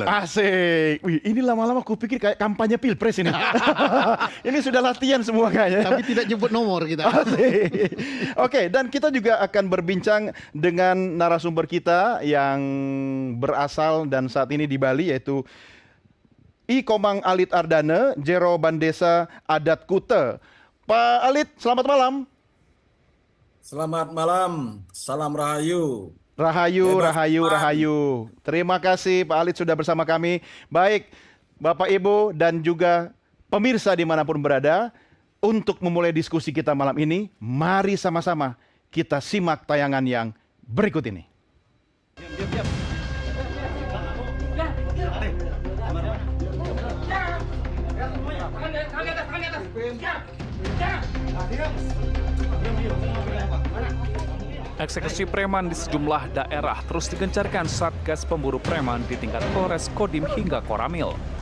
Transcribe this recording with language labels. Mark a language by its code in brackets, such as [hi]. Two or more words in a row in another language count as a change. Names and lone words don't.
[id] Asik. Wih, ini lama-lama aku pikir kayak kampanye pilpres ini. Ini sudah latihan semua kayaknya. Tapi tidak nyebut nomor kita. Asik. Oke, dan kita juga akan berbincang dengan narasumber kita yang berasal dan saat ini di Bali, yaitu I Komang Alit Ardana, Jero Bandesa Adat Kute. Pak Alit, selamat malam. Selamat malam, salam rahayu. Rahayu, rahayu, rahayu. Terima kasih Pak Alit sudah bersama kami. Baik, Bapak Ibu dan juga pemirsa dimanapun berada, untuk memulai diskusi kita malam ini, mari sama-sama kita simak tayangan yang berikut ini. Eksekusi preman di sejumlah daerah terus digencarkan Satgas Pemburu Preman di tingkat Polres, Kodim hingga Koramil.